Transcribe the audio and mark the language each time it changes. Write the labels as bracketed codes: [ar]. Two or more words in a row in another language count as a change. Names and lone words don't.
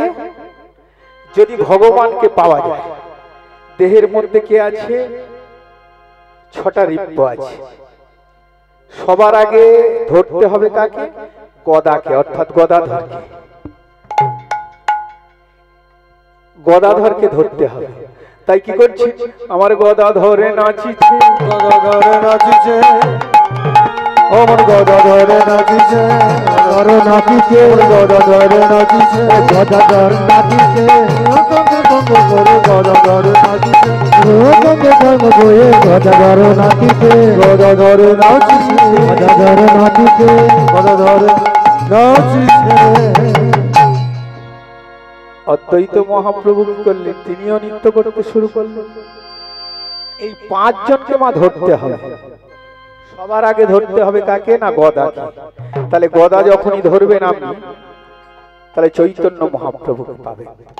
[bn] যদি ভগবানকে পাওয়া যায়, দেহের মধ্যে কে আছে? 6টা রিপ্প আছে। সবার আগে ধরতে হবে কাকে? গদাকে, অর্থাৎ গদাধরকে। গদাধরকে ধরতে হবে। তাই কি করছি? আমার গদাধরে নাচিছে, গদাধরে নাচিছে, আমার গদাধরে নাচিছে, ধর নাচিছে, গদাধরে নাচিছে, গদাধর নাচিছে, গদাধরে নাচিছে, ধর্ম বয়ে গদাধর নাচিছে, গদাধরে নাচিছে, গদাধর নাচিছে, গদাধরে নাচিছে। অদ্বৈত মহাপ্রভু কি করলেন? তিনিও নৃত্য করতে শুরু করলেন। এই 5 জনকে মা ধরতে হবে। সবার আগে ধরতে হবে কাকে? না গদাকে। তাহলে গদা যখনই ধরবেন আপনি, তাহলে চৈতন্য মহাপ্রভুকে পাবেন।